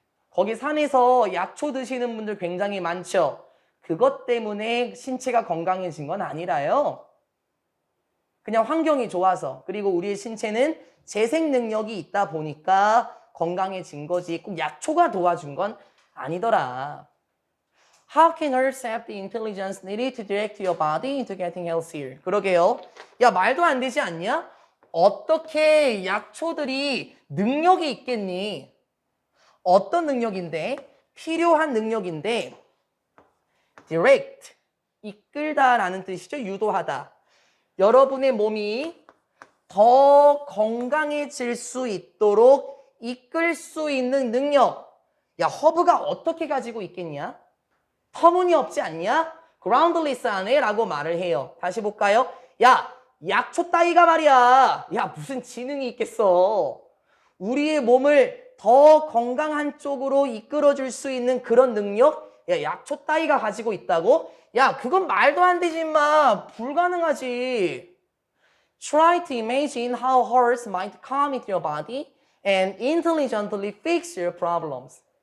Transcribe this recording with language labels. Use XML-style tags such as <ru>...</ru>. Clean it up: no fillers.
<ko>거기 산에서 약초 드시는 분들 굉장히 많죠. 그것 때문에 신체가 건강해진 건 아니라요. 그냥 환경이 좋아서, 그리고 우리의 신체는 재생 능력이 있다 보니까 건강해진 거지 꼭 약초가 도와준 건 아니더라.</ko> <en>How can earth have the intelligence needed to direct your body into getting healthier?</en> <ko>그러게요. 야, 말도 안 되지 않냐? 어떻게 약초들이 능력이 있겠니? 어떤 능력인데? 필요한 능력인데 direct, 이끌다라는 뜻이죠. 유도하다. 여러분의 몸이 더 건강해질 수 있도록 이끌 수 있는 능력. 야, 허브가 어떻게 가지고 있겠냐? 터무니없지 않냐? groundless하네 라고 말을 해요. 다시 볼까요? 야, 약초 따위가 말이야. 야, 무슨 지능이 있겠어. 우리의 몸을 더 건강한 쪽으로 이끌어줄 수 있는 그런 능력? 야, 약초 따위가 가지고 있다고? 야, 그건 말도 안 되지 마. 불가능하지.</ko> <en>Try to imagine how herbs might come into your body and intelligently fix your problems.</en>